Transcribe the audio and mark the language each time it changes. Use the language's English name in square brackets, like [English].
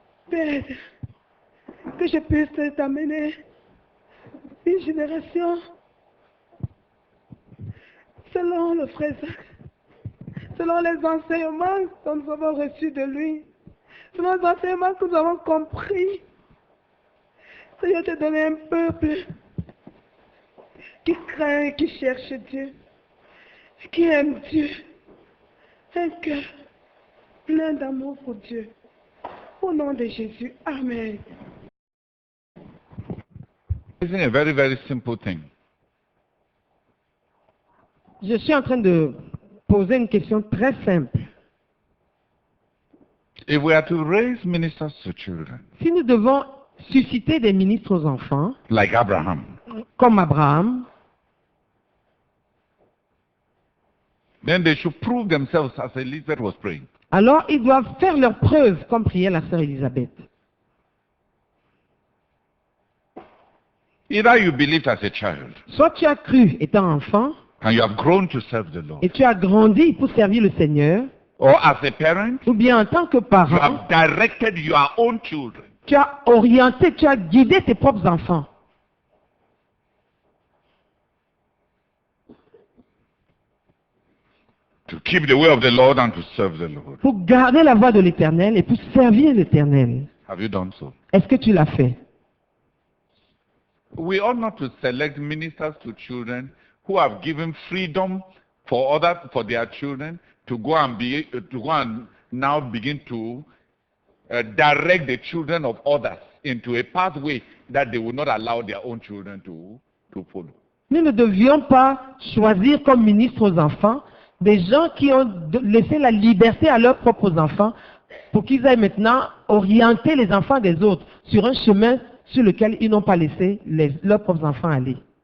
[French] Père, que je puisse t'amener une génération selon le frère Jacques, selon les enseignements que nous avons reçus de lui, selon les enseignements que nous avons compris. Seigneur, te donner un peuple qui craint, qui cherche Dieu, qui aime Dieu, un cœur plein d'amour pour Dieu. Au nom de Jésus, Amen. [English] It's a very, very simple thing. [French] Je suis en train de poser une question très simple. [English] If we are to raise ministers to children, [French] Si nous devons susciter des ministres aux enfants, [English] like Abraham, [French] comme Abraham, [English] then they should prove themselves as Elizabeth was praying. [French] alors ils doivent faire leur preuve, comme priait la sœur Élisabeth. [English] Either you believed as a child, [French] Soit tu as cru étant enfant, [English] and you have grown to serve the Lord, [French] et tu as grandi pour servir le Seigneur, [English] or as a parent, [French] ou bien en tant que [English] you [French] parent, [English] have directed your own children. [French] tu as orienté, tu as guidé tes propres enfants. [English] To keep the way of the Lord and to serve the Lord. [French] Pour garder la voie de l'Éternel et pour servir l'Éternel. [English] Have you done so? [French] Est-ce que tu l'as fait? [English] We ought not to select ministers to children who have given freedom for their children to go and now begin to direct the children of others into a pathway that they will not allow their own children to follow. [French] Nous ne devions pas choisir comme ministres aux enfants des gens qui ont laissé la liberté à leurs propres enfants pour qu'ils aillent maintenant orienter les enfants des autres sur un chemin sur lequel ils n'ont pas laissé leurs propres enfants aller.